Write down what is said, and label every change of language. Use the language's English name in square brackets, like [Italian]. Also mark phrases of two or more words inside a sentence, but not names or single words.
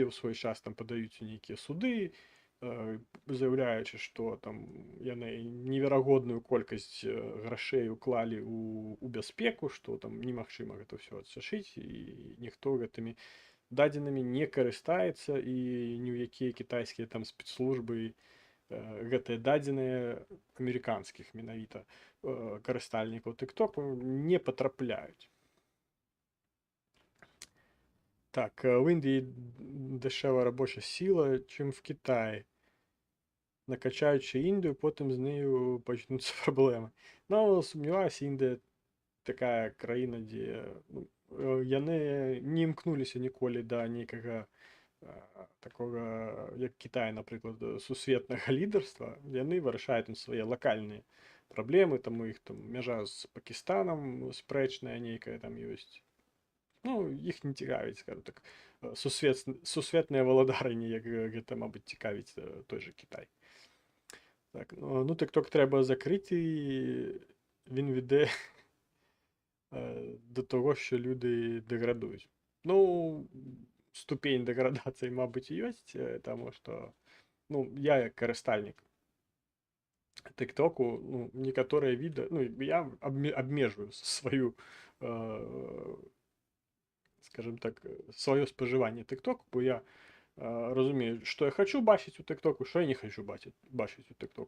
[Belarusian] ў свой час там падаюць нейкія суды, заяўляючы, што там яны неверагодную колькасць грашэй уклалі ў бяспеку, што там немагчыма гэта ўсё адсачыць, і ніхто гэтымі дадзенымі не карыстаецца, і ні ў якія кітайскія там спецслужбы гэтыя дадзеныя амерыканскіх менавіта карыстальнікаў TikTok не патрапляюць. [Ukrainian] Так, в Індії дешева робоча сила, чим в Китаї. Накачаючи Індію, потім з нею почнуться проблеми. Ну, сумніваюся, Індія така країна, де [Belarusian] яны не імкнуліся ніколі да нейкага такога, як Кітай, напрыклад, сусветнага лідарства. Яны вырашаюць свае лакальныя праблемы, там у іх там мяжа з Пакістанам спрэчная нейкая там ёсць. Ну, іх не цікавіць, скажу так, сусветныя валадарыні, як гэта, мабыць, цікавіць той же Кітай. [Ukrainian] Так, ну, TikTok треба закрити, і він веде до того, що люди деградують. [Belarusian] Ну, [Ukrainian] ступень деградації, [Belarusian] мабуть, ёсць, тому що, ну, я як карыстальнік TikTok, ну, некаторыя віды, ну, я абмежваю сваю скажем так, сваё спажыванне TikTok, бо я разумею, што я хочу бачыць у TikTok, што я не хочу бачыць у TikTok.